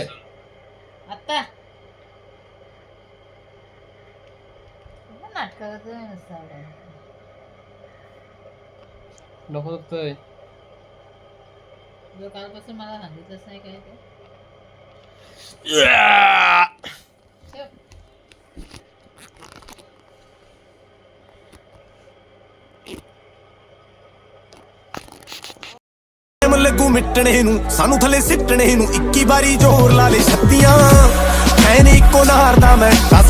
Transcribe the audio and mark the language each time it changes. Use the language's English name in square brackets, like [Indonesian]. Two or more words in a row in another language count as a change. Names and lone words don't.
[Marathi] आता नाटकात नसतं. डोकं दुखतंय. जो कालपासून मला सांगितलंच नाही काय ते. ठेव. [Punjabi] ਲੱਗੂ ਮਿਟਣੇ ਨੂੰ ਸਾਨੂੰ ਥੱਲੇ ਸਿੱਟਣੇ ਨੂੰ 21 ਵਾਰੀ ਜ਼ੋਰ ਲਾ ਲੈ ਛੱਤੀਆਂ ਐ ਨੀ ਇੱਕੋ ਨਾਰ ਦਾ ਮੈਂ